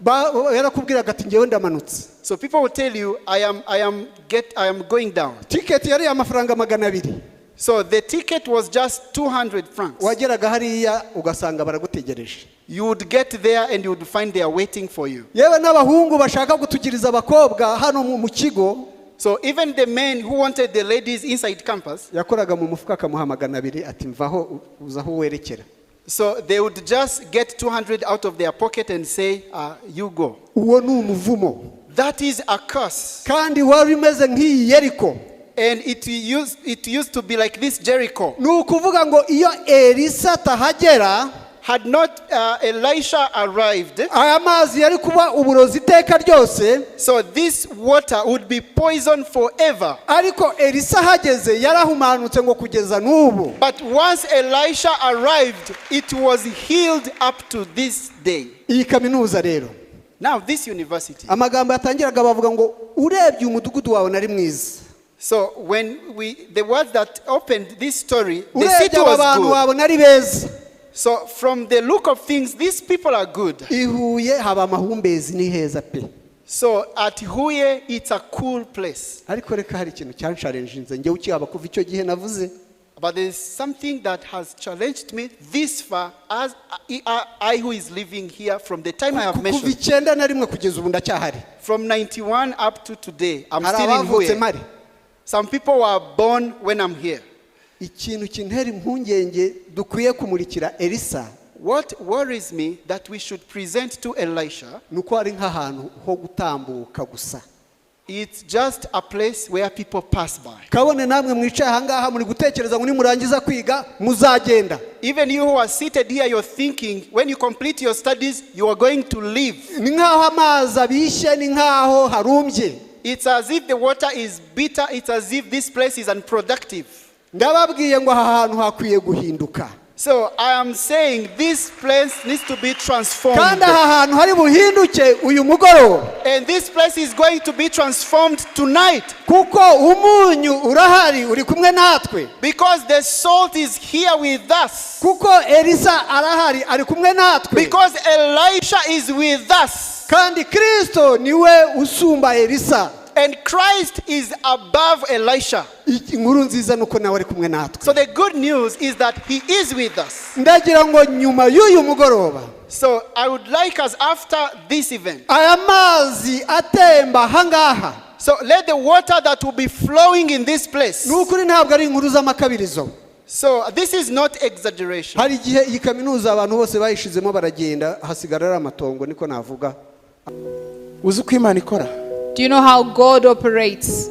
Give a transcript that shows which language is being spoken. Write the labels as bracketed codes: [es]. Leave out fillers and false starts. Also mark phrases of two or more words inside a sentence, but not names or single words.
[rw] yarakubwiraga ati ngewe ndamanutse. [en] So people will tell you, I am going down. [rw] Ticket yari amafaranga 200. [en] So the ticket was just 200 francs. [rw] Wageraga hariya ugasanga baragutegereje. [en] You would get there and you would find they are waiting for you. [rw] Yewe n'abahungu bashaka gutugiriza abakobwa hano mu kigo. [en] So even the men who wanted the ladies inside campus, [rw] yakoraga mu mufuka akamuha 200 ati mvaho uzaho werekera. [en] So they would just get 200 out of their pocket and say, you go. [rw] Uwo ni umuvumo. [en] That is a curse. [rw] Kandi wari umeze nk'iyi Yeriko. [en] And it used to be like this Jericho. [rw] Nukuvuga ngo iyo Elisa tahagera, [en] had not Elisha arrived, [rw] aya mazi yari kuba uburozi iteka ryose. [en] So this water would be poison forever. [rw] Ariko Elisa hageze yarahumanutse ngo kugeza n'ubu. [en] But once Elisha arrived, it was healed up to this day. [rw] Iyi kaminuza rero. [en] Now this university. [rw] Amagambo yatangiraga bavuga ngo urebye umudugudu wawe nari mwiza. [en] So when the words that opened this story, the city was good. So from the look of things, these people are good. [rw] Huye haba mahumbezi ni heza pe. [en] So at Huye, it's a cool place. [rw] Ariko reka hari ikintu cyansharenjinze nge ukihaba kuva icyo gihe navuze. [en] But there is something that has challenged me this far as I who is living here from the time I have mentioned. [rw] Kuva 9 na rimwe kugeza ubu ndacyahari. [en] From 91 up to today, I'm still in Huye. Some people were born when I'm here. [rw] Ikintu kintera impungenge dukwiye kumurikira Elisa. [en] What worries me that we should present to Elisha, [rw] nuko ari nk'ahantu ho gutambuka gusa. [en] It's just a place where people pass by. [rw] Kabone namwe mwicaye ahangaha muri gutekereza ngo nimurangiza kwiga muzagenda. [en] Even you who are seated here, you're thinking when you complete your studies you are going to leave. [rw] Ni nkaho amazi abishe, ni nkaho harumbye. [en] It's as if the water is bitter. It's as if this place is unproductive. [rw] Ndababwiye ngo aha hantu hakwiye guhinduka. [en] So I am saying this place needs to be transformed. [rw] Kandi aha hantu hari buhinduke uyu mugoroba. [en] And this place is going to be transformed tonight. [rw] Kuko umunyu urahari uri kumwe natwe. [en] Because the salt is here with us. [rw] Kuko Elisa arahari ari kumwe natwe. [en] Because Elisha is with us. [rw] Kandi Kristo niwe usumba Elisa. [en] And Christ is above Elisha. [rw] Inkuru nziza nuko nawe ari kumwe natwe. [en] So the good news is that he is with us. [rw] Ndagira ngo nyuma y'uyu mugoroba. [en] So I would like us after this event. [rw] Aya mazi atemba hangaha. [en] So let the water that will be flowing in this place. [rw] Nukuri ntabwo ari inkuru z'amakabirizo. [en] So this is not exaggeration. [rw] Hari igihe iyi kaminuza abantu bose bayishizemo baragenda hasigara amatongo niko navuga. Uzi ko Imana ikora? [en] Do you know how God operates?